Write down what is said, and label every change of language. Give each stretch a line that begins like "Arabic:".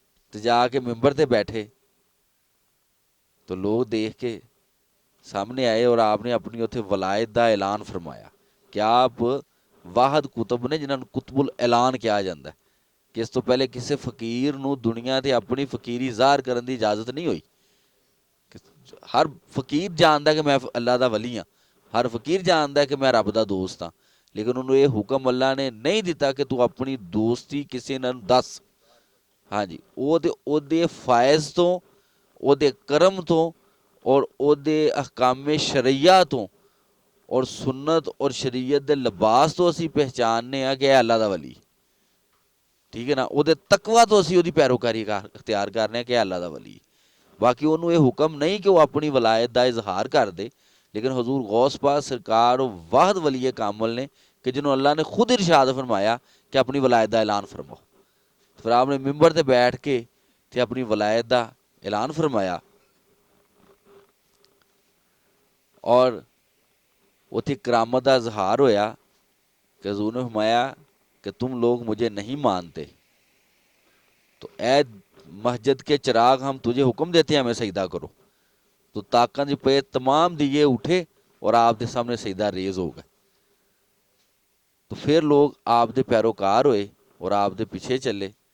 Punjabi: تو جا کے ممبر تے بیٹھے تو لوگ دیکھ کے سامنے آئے اور آپ نے اپنی اتنے ولایت دا اعلان فرمایا کہ آپ واحد کتب نے جنہاں نوں قطب الاعلان کیا جاتا ہے، کہ اس تو پہلے کسی فقیر نو دنیا تے اپنی فقیری ظاہر کرن دی اجازت نہیں ہوئی. ہر فقیر جاندا ہے کہ میں اللہ دا ولی ہاں، ہر فقیر جاندا ہے کہ میں رب دا دوست ہاں، لیکن انہوں یہ حکم اللہ نے نہیں دیتا کہ تو اپنی دوستی کسی نال دس. ہاں جی، او دے فائز تو، او دے کرم تو، اور او دے احکام شرعیہ تو، اور سنت اور شریعت دے لباس تو اسی پہچاننے ہیں کہ اے اللہ دا ولی. ٹھیک ہے نا، او دے تقوی تو اسی او دی پیروکاری اختیار کرنے ہیں کہ اے اللہ دا ولی. باقی انہوں یہ حکم نہیں کہ وہ اپنی ولایت دا اظہار کر دے، لیکن حضور غوث پاک سرکار واحد ولی کامل نے کہ جنہوں اللہ نے خود ارشاد فرمایا کہ اپنی ولایت دا اعلان فرماؤ. پھر آپ نے ممبر تے بیٹھ کے تے اپنی ولایت دا اعلان فرمایا، اور اتھی کرامت دا اظہار ہویا کہ حضور نے فرمایا کہ
Urdu: تم لوگ مجھے نہیں مانتے،
Punjabi: تو اے
Urdu: مسجد کے چراغ ہم تجھے حکم دیتے ہیں ہمیں سجدہ کرو. تو تاکاں جی پہ تمام دیے اٹھے اور آپ کے سامنے سجدہ ریز ہو گئے.
Punjabi: تو پھر لوگ آپ دے پیروکار ہوئے اور آپ دے پیچھے چلے.